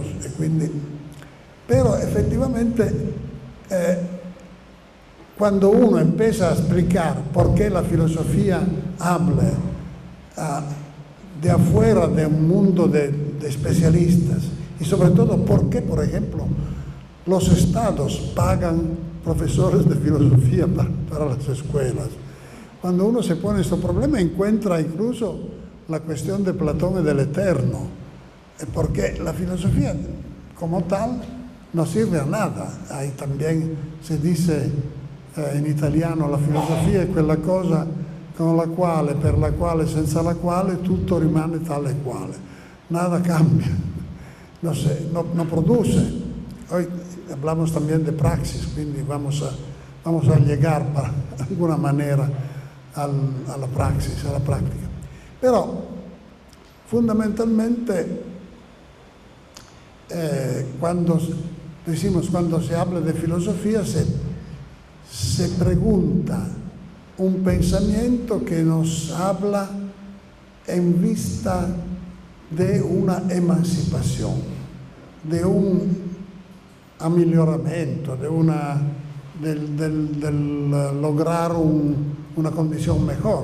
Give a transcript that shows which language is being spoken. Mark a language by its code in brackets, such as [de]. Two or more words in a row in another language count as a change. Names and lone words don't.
[es] Pero efectivamente, cuando uno empieza a explicar por qué la filosofía habla de afuera de un mundo de especialistas, y sobre todo por qué, por ejemplo, los estados pagan profesores de filosofía para las escuelas. Cuando uno se pone este problema, encuentra incluso la cuestión de Platón y del eterno, porque la filosofía como tal no sirve a nada. Ahí también se dice [it] in italiano, la filosofia è quella cosa con la quale, per la quale, senza la quale tutto rimane tale e quale. [es] Nada cambia, no produce. Hoy hablamos también de praxis, quindi vamos a llegar para alguna manera a la praxis, a la práctica. Però fundamentalmente cuando se habla de filosofía se pregunta un pensamiento que nos habla en vista de una emancipación, de un miglioramento, del lograr una condición mejor.